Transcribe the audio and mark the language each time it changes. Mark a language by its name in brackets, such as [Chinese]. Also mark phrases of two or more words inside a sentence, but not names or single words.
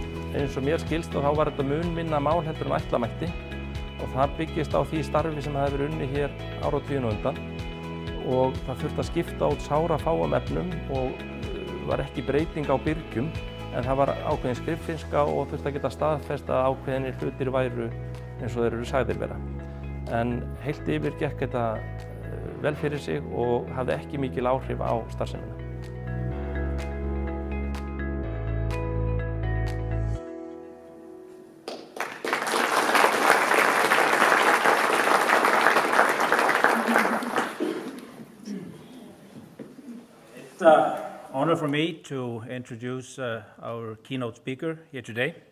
[Icelandic] Eins og mér skilst þá var þetta mun minna mál heldur en ætla mætti og það byggist á því starfi sem hefði verið unnið hér áratuginn á undan og það þurfti að skipta út sárafáum efnum og var ekki breyting á byrgjum en það var ákveðin skriffinnska og þurfti að geta staðfest að ákveðinir hlutir væru eins og þeir eru sagðir vera. En heilt yfir gekk þetta vel fyrir sig og hafði ekki mikil áhrif á starfsemina. [English] It's an honor for me to introduce our keynote speaker here today.